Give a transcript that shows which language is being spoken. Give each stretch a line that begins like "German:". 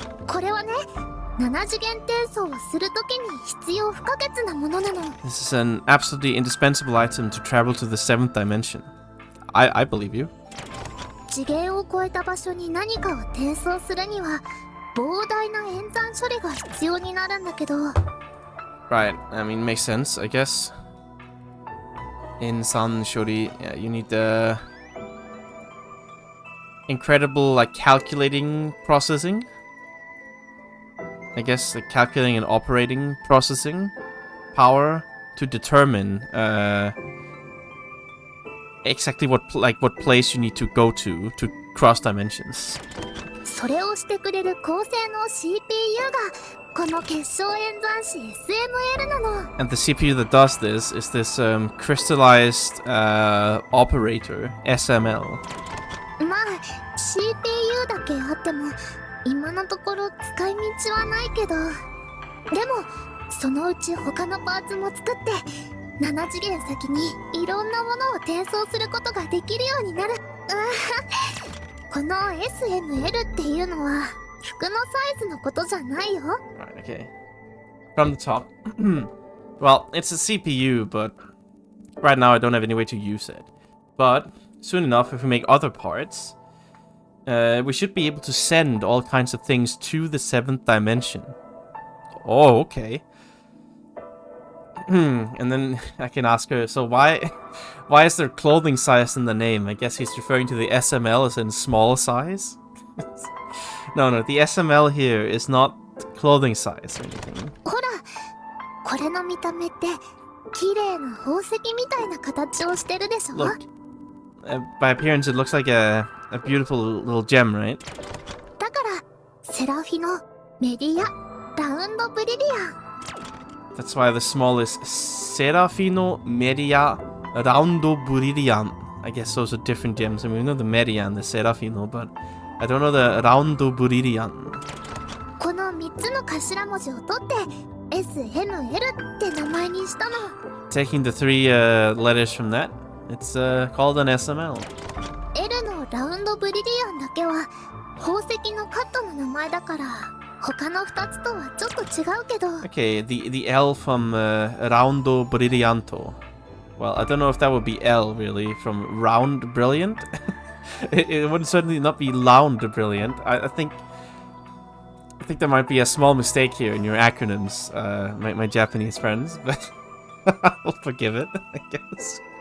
Japanese: これはね7次元転送をするときに必要不可欠なものなの
English: This is an absolutely indispensable item to travel to the 7th dimension. I believe you.
Japanese: 次元を超えた場所に何かを転送するには膨大な演算処理が必要になるんだけど
English: Right, I mean, makes sense, I guess. In San Shori, yeah, you need the incredible, like, calculating processing. I guess, like, calculating and operating processing power to determine, exactly what place you need to go to cross dimensions.
Japanese: それをしてくれる高性能 CPU がこの結晶演算子 SML なの
English: And the CPU that does this is this crystallized operator SML.
Japanese: まあ CPU だけあっても今のところ使い道はないけどでもそのうち他のパーツも作って7次元先にいろんなものを転送することができるようになるこの SML っていうのは服のサイズのことじゃないよ
English: Right, okay. From the top. Well, it's a CPU, but right now I don't have any way to use it. But soon enough, if we make other parts, we should be able to send all kinds of things to the 7th dimension. Oh, okay. And then I can ask her, so why is there clothing size in the name? I guess he's referring to the SML as in small size? No, the SML here is not clothing size or anything.
Japanese: ほらこれの見た目って綺麗な宝石みたいな形をしてるでしょ
English: Look, by appearance it looks like a beautiful little gem, right?
Japanese: だからセラフィノメディアラウンドブリリアン
English: That's why the small is Serafino, Media, Raundo Brilliant. I guess those are different gems. I mean, we know the Media and the Serafino, but I don't know the Raundo Brilliant.
Japanese: この3つの頭文字を取って SML って名前にしたの
English: Taking the 3 letters from that, it's called an SML.
Japanese: L のラウンドブリリアンだけは宝石のカットの名前だから他の2つとはちょっと違うけど
English: Okay, the L from Raundo Brillianto. Well, I don't know if that would be L, really, from Round Brilliant. It would certainly not be Lound Brilliant. I think there might be a small mistake here in your acronyms, my Japanese friends, but I'll forgive it, I guess.